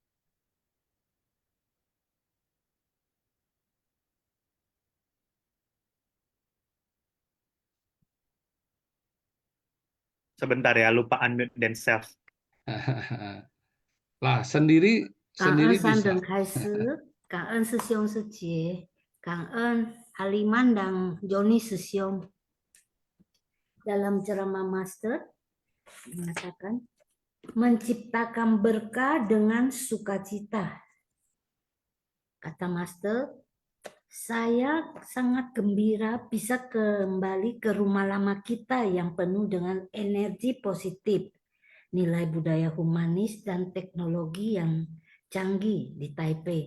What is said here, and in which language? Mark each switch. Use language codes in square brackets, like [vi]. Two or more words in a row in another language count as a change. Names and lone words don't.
[id] Sebentar ya, lupa [en] unmute themselves. [id] Lah, sendiri [zh] 感恩三 [id] bisa. [zh] 等开始，感恩师兄师姐，感恩 [id] Haliman dan Joni 师兄。Dalam ceramah Master mengatakan menciptakan berkah dengan sukacita. Kata Master, saya sangat gembira bisa kembali ke rumah lama kita yang penuh dengan energi positif, nilai budaya humanis dan teknologi yang canggih di Taipei.